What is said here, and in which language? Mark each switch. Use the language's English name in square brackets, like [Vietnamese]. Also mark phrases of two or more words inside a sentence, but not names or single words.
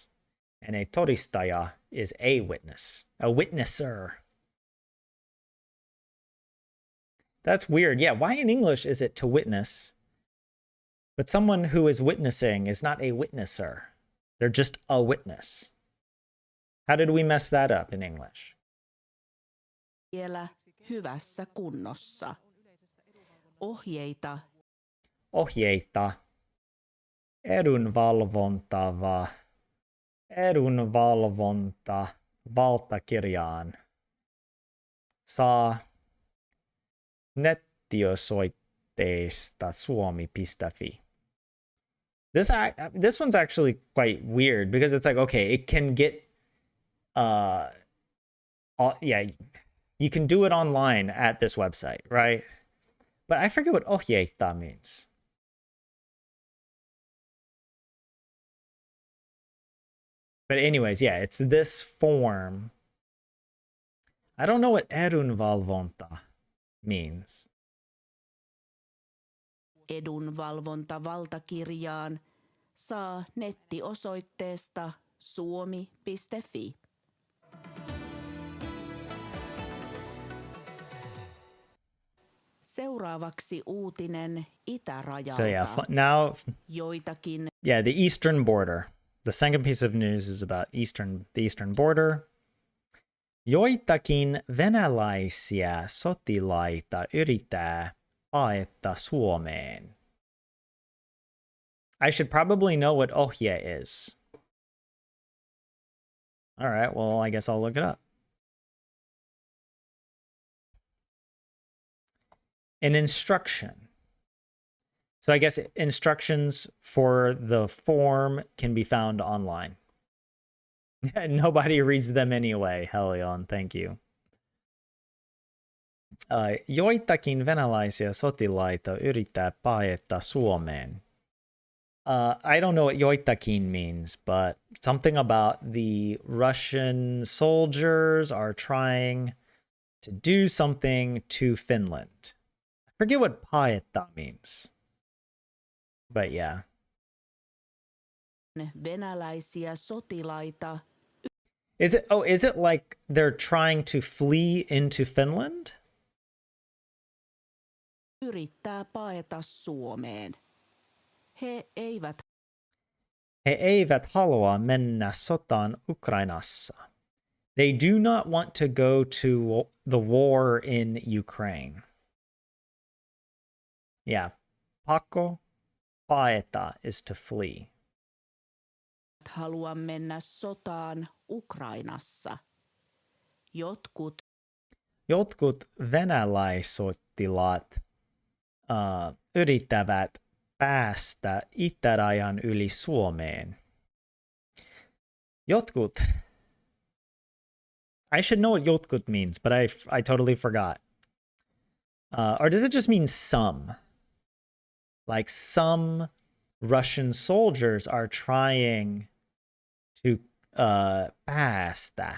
[English] And a todistaja is a witness, a witnesser. That's weird. Yeah, why in English is it to witness? But someone who is witnessing is not a witnesser. They're just a witness. How did we mess that up in English? [Finnish] vielä hyvässä kunnossa. Ohjeita. Ohjeita. Edunvalvonta valtakirjaan. Saa nettiosoitteesta suomi.fi. [English] This one's actually quite weird because it's like, okay, it can get yeah, you can do it online at this website, right? But I forget what ohjeita means. But anyways, yeah, it's this form. I don't know what edunvalvonta means. [Finnish] Edunvalvontavaltakirjaan saa nettiosoitteesta suomi.fi. Seuraavaksi uutinen itärajalta. [English] So yeah, now [Finnish] Joitakin [English] the eastern border. The second piece of news is about the eastern border. [Finnish] Joitakin venäläisiä sotilaita yrittää paeta Suomeen. [English] I should probably know what ohje is. All right, well, I guess I'll look it up. An instruction. So I guess instructions for the form can be found online. Nobody reads them anyway, Helion, thank you. [Finnish] Joitakin venäläisiä sotilaita yrittää paeta Suomeen. [English] I don't know what joitakin means, but something about the Russian soldiers are trying to do something to Finland. I forget what paeta means. But yeah. [Finnish] venäläisiä sotilaita [English] Is it like they're trying to flee into Finland? [Finnish] yrittää paeta Suomeen. He eivät halua mennä sotaan Ukrainassa. [English] They do not want to go to the war in Ukraine. Yeah. [Finnish] Pakko paeta [English] is to flee. [Finnish] halua mennä sotaan Ukrainassa. Jotkut venäläissotilaat yrittävät päästä itärajan yli Suomeen. Jotkut. [English] I should know what jotkut means, but I totally forgot. Or does it just mean some? Like some Russian soldiers are trying to pass that.